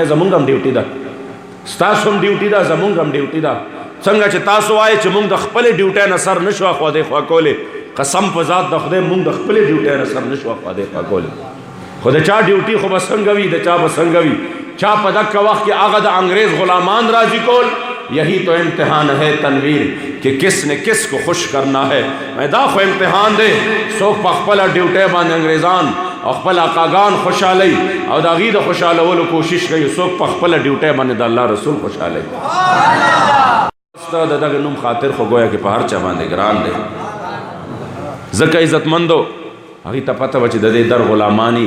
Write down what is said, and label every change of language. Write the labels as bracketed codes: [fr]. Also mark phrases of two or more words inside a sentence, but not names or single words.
[ps] زمونږ هم ډیوټي ده ستاسو هم ډیوټي ده زمونږ هم ډیوټي ده څنګه چې تاسو وایئ چې مونږ د خپلې ډیوټۍ نه سر نه شو اخوا دېخوا کولی قسم په ذات د خدای مونږ د خپلې ډیوټۍ نه سر نه شو اخوا دېخوا کولی خو د چا ډیوټي خو به څنګه وي د چا به څنګه وي چا په دغه وخت کې هغه د انګریز غلامان راضي کول [ur] یہی تو امتحان ہے تنویر کہ کس نے کس کو خوش کرنا ہے [ps] میں دا خو امتحان دے څوک په خپله ډیوټۍ باندې انګریزان او خپل آقاګان خوشحالی او د هغې د خوشحالولو کوشش کوي څوک په خپله ډیوټۍ باندې د الله رسول خوشحالی ستا د دغه نوم خاطر خو ګویا کې په هر چا باندې ګران دی ځکه عزتمندو هغې ته پته وه چې د دې در غلامانی